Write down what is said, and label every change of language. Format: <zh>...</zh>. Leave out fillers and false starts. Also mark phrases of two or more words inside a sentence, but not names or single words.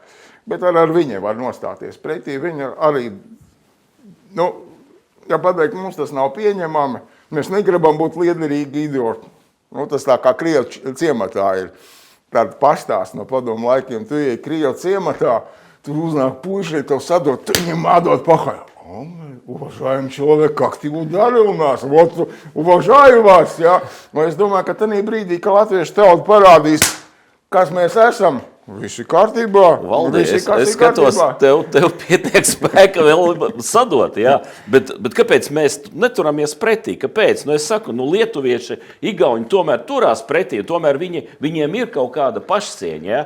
<lv>Bet ar viņai var nostāties pretī. Viņa arī, ja pateikt, mums tas nav pieņemami, mēs negribam būt liederīgi idioti. Tas tā kā Krievu ciematā ir tāda pastāsts no padomu laikiem. Tu ieej Krievu ciematā, tu uznāk puiši, tev sadot, tu viņam atdot pakaļ.</lv> <ru>Уважаем человека, как ты ударил нас, вот уважаю вас,</ru> <lv>ja? Es domāju, ka tanī brīdī, ka latvieši tauta parādīs, kas mēs esam, visi kārtībā. Valdi, es skatos, tev pietiek spēka vēl sadot, ja? Bet kāpēc mēs neturamies pretī? Kāpēc? Es saku, lietuvieši, igauņi tomēr turās pretī, tomēr viņiem ir kaut kāda pašcieņa, ja?</lv>